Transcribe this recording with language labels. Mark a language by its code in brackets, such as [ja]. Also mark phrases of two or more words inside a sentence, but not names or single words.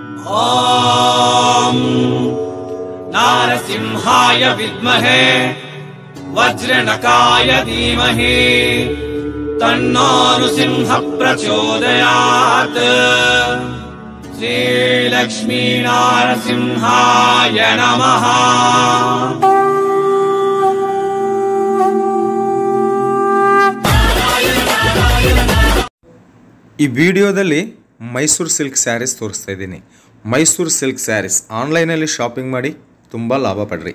[sa] ॐ नारसिंहाय विद्महे वज्रनकाय धीमहि तन्नो नृसिंह प्रचोदयात्। श्रीलक्ष्मी नारसिंहाय नमः। [kn] ಈ ವಿಡಿಯೋದಲ್ಲಿ ಮೈಸೂರು [en] silk sarees [kn] ತೋರಿಸ್ತಾ ಇದ್ದೀನಿ. ಮೈಸೂರು [en] silk sarees [kn] ಆನ್ಲೈನಲ್ಲಿ ಶಾಪಿಂಗ್ ಮಾಡಿ ತುಂಬ ಲಾಭ ಪಡ್ರಿ.